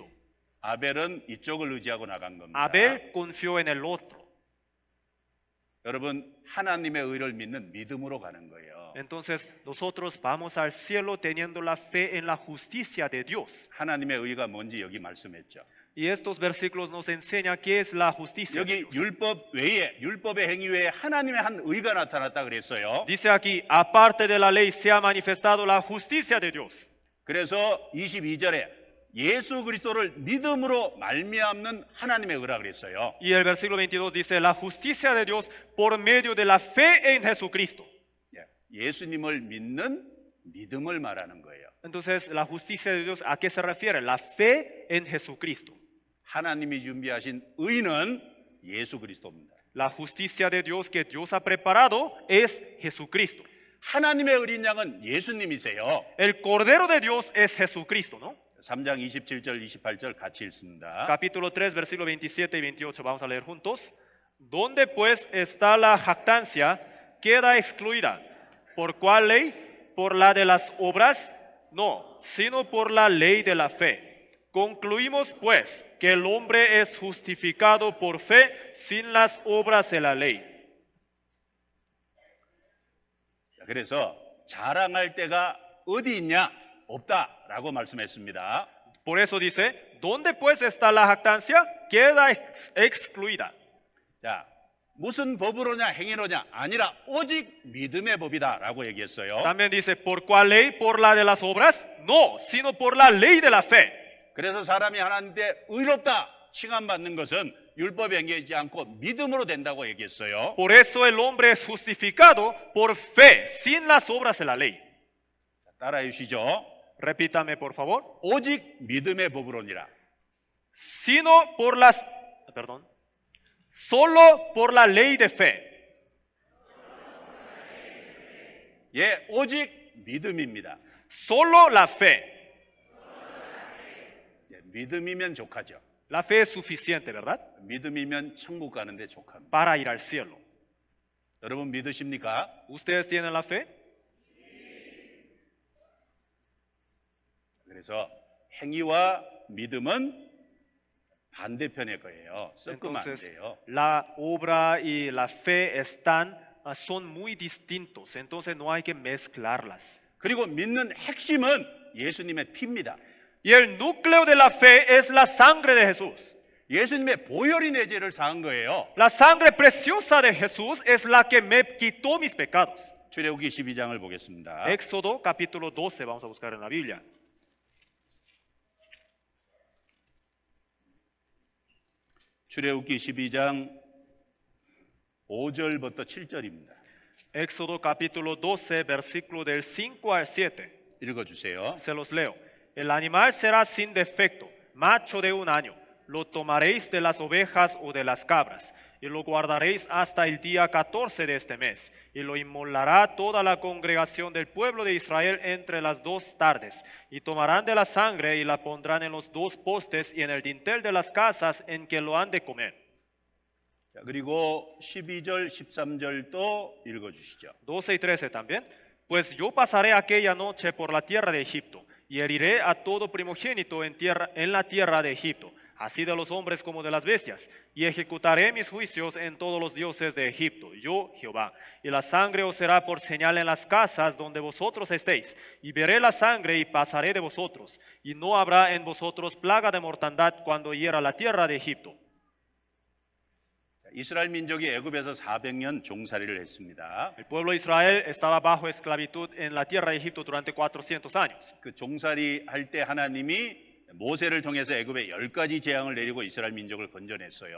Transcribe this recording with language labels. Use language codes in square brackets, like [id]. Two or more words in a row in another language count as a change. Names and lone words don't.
[ko] 아벨은 이쪽을 의지하고 나간 겁니다. [es] Abel confió en el otro. [ko] 여러분 하나님의 의를 믿는 믿음으로 가는 거예요. [es] Entonces, nosotros vamos al cielo teniendo la fe en la justicia de Dios. [ko] 하나님의 의가 뭔지 여기 말씀했죠. [es] Y estos versículos nos enseñan qué es la justicia de 여기 Dios. [ko] 율법 외에 율법의 행위 외에 하나님의 한 의가 나타났다 그랬어요. [es] Dice aquí, aparte de la ley se ha manifestado la justicia de Dios. [ko] 그래서 22절에 예수 그리스도를 믿음으로 말미암는 하나님의 의라 그랬어요. [es] Y el versículo 22 dice, la justicia de Dios por medio de la fe en Jesucristo. [ko] 예수님을 믿는 믿음을 말하는 거예요. [es] Entonces, la justicia de Dios, ¿a qué se refiere? La fe en Jesucristo. [ko] 하나님이 준비하신 의는 예수 그리스도입니다. [es] La justicia de Dios que Dios ha preparado es Jesucristo. [ko] 하나님의 어린 양은 예수님이세요. [es] El Cordero de Dios es Jesucristo, ¿no? [ko] 3장 27절 28절 같이 읽습니다. [es] Capítulo 3, versículo 27 y 28, vamos a leer juntos. ¿Dónde pues está la jactancia? Queda excluida. ¿Por cuál ley? ¿Por la de las obras? No, sino por la ley de la fe. Concluimos pues que el hombre es justificado por fe sin las obras de la ley. [ko] 그래서 자랑할 때가 어디 있냐? 없다라고 말씀했습니다. [es] Por eso dice, ¿dónde pues está la jactancia? Queda excluida. [ko] 자, 무슨 법으로냐 행위로냐 아니라 오직 믿음의 법이다라고 얘기했어요. [es] También dice, ¿por cuál ley? ¿Por la de las obras? No, sino por la ley de la fe. [ko] 그래서 사람이 하나님께 의롭다 칭함받는 것은 율법에 행하지 않고 믿음으로 된다고 얘기했어요. [es] Por eso el hombre es justificado por fe, sin las obras de la ley. [ko] 따라해 주시죠. [es] Repítame, por favor. [ko] 오직 믿음의 법으로니라. [es] Sino por las, perdón, solo por la ley de fe. [ko] 예, 오직 믿음입니다. [es] Solo la fe. [ko] 예, 믿음이면 족하죠. [es] La fe es suficiente, ¿verdad? [ko] 믿음이면 천국 가는데 족합니다. [es] Para ir al cielo. [ko] 여러분 믿으십니까? [es] ¿Ustedes tienen la fe? [ko] 그래서 행위와 믿음은 반대편의 거예요. 섞으면 안 Entonces, 돼요. [es] la obra y la fe son muy distintos, entonces no hay que mezclarlas. [ko] 그리고 믿는 핵심은 예수님의 피입니다. [es] Y el núcleo de la fe es la sangre de Jesús. [ko] 예수님의 보혈이 내 죄를 사한 거예요. [es] La sangre preciosa de Jesús es la que me quitó mis pecados. [ko] 출애굽기 12장을 보겠습니다. [es] Éxodo capítulo 12, vamos a buscar en la Biblia. [ko] 출애굽기 12장 5절부터 7절입니다. [es] Éxodo capítulo 12, versículo del 5 al 7. [ko] 읽어주세요. [es] Se los leo. El animal será sin defecto, macho de un año. Lo tomaréis de las ovejas o de las cabras, y lo guardaréis hasta el día 14 de este mes, y lo inmolará toda la congregación del pueblo de Israel entre las 2 tardes, y tomarán de la sangre y la pondrán en los 2 postes y en el dintel de las casas en que lo han de comer. [ko] 자, 그리고 12절, 13절도 읽어주시죠. [es] 12 y 13 también. Pues yo pasaré aquella noche por la tierra de Egipto, y heriré a todo primogénito en la tierra de Egipto, así de los hombres como de las bestias, y ejecutaré mis juicios en todos los dioses de Egipto, yo Jehová. Y la sangre os será por señal en las casas donde vosotros estéis, y veré la sangre y pasaré de vosotros, y no habrá en vosotros plaga de mortandad cuando hiera la tierra de Egipto. [ko] 이스라엘 민족이 애굽에서 400년 종살이를 했습니다. [es] El pueblo de Israel estaba bajo esclavitud en la tierra de Egipto durante 400 años. [ko] 그 종살이 할 때 하나님이 모세를 통해서 애굽에 10가지 재앙을 내리고 이스라엘 민족을 건져냈어요.